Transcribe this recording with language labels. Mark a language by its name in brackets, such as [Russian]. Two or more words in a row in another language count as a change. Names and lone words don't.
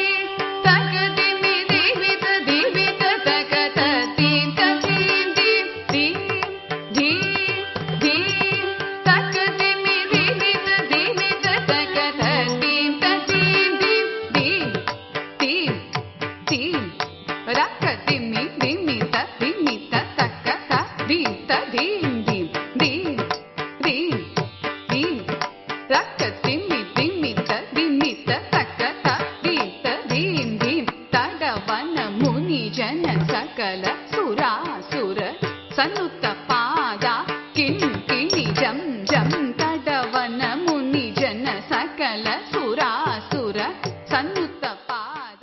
[Kannada] ತಕ ದಿಮಿ ದಿಮಿ ತ ಧಿಮಿ ತ ತಕ ತ ದಿ ತ ದಿ ದಿ ದಿ ದಿ ದಿ ತಕ ದಿಮಿ ದಿಮಿ ತ ಧಿಮಿ ತ ತಕ ತ ದಿ ತ ದಿ ದಿ ದಿ ದಿ ದಿ ರಕ ದಿಮಿ ದಿಮಿ ತ ದಿಮಿ ತ ತಕ ತ ದಿ ತ ದಿ ದಿ ದಿ ದಿ ದಿ ರಕ ದಿಮಿ ದಿಮಿ ತ ದಿಮಿ ತ ತಕ ತ ದಿ ತ ದಿ ದಿ ತಡವನ ಮುನಿ ಜನ ಸಕಲ ಸುರಾಸುರ ಸನ್ನುತ ಪಾದ ಕಿಣಿ ಜಂ ಜಂ ತಡವನ ಮುನಿ ಜನ ಸಕಲ ಸುರಾಸುರ ಸನ್ನುತ ಪಾದ.